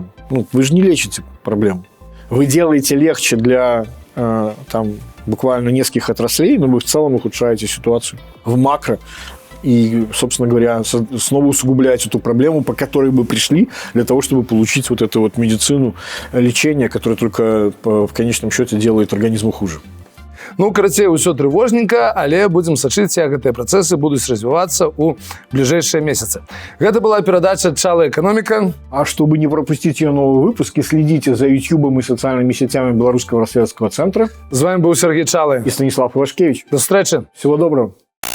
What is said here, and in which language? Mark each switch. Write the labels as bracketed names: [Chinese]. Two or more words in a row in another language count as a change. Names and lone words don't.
[Russian] Вы же не лечите проблему. Вы делаете легче для буквально нескольких отраслей, но вы в целом ухудшаете ситуацию в макро. И, собственно говоря, снова усугубляете ту проблему, по которой мы пришли, для того, чтобы получить вот эту вот медицину, лечение, которое только в конечном счете делает организму хуже. [Belarusian] Карацей, усё трывожненька, але будзем сачыць, як гэтыя працэсы будуць развівацца ў бліжэйшыя месяцы. Гэта была перадача «Чала экономика». [Russian] А чтобы не пропустить ее новый выпуск, следите за YouTube и социальными сетями Белорусского расследовательского центра. З вами был Сергей Чалы и Станислав Ивашкевич. До встречи. Всего доброго.